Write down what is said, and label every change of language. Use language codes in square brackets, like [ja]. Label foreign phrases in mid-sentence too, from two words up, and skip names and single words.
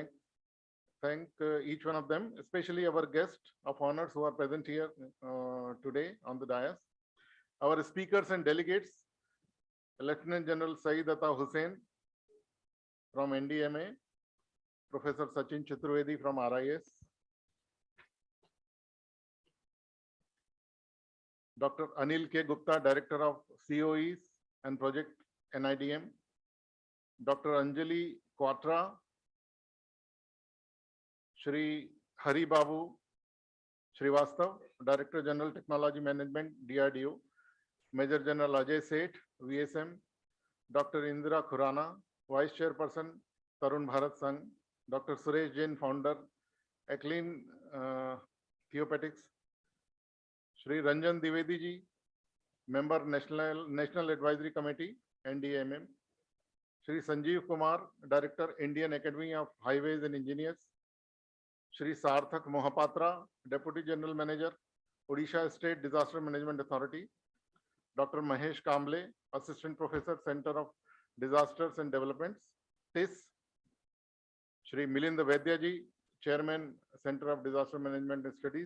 [en] Each one of them, especially our guests of honors who are present here today on the dais, our speakers and delegates, Lieutenant General Saeed Atta Hussain from NDMA, Professor Sachin Chaturvedi from RIS, Dr. Anil K. Gupta, Director of COEs and Project NIDM, Dr. Anjali Quatra, Shri Hari Babu Srivastav, Director General Technology Management, DRDO, Major General Ajay Seth, VSM, Dr. Indira Khurana, Vice Chairperson, Tarun Bharat Sangh, Dr. Suresh Jain, Founder, Aclean Theopatics, Shri Ranjan Divedi ji, Member National Advisory Committee, NDMM, Shri Sanjeev Kumar, Director, Indian Academy of Highways and Engineers, Shri Sarthak Mohapatra, Deputy General Manager, Odisha State Disaster Management Authority, Dr. Mahesh Kamble, Assistant Professor, Center of Disasters and Developments, TIS, Shri Milind Vaidya ji, Chairman, Center of Disaster Management and Studies.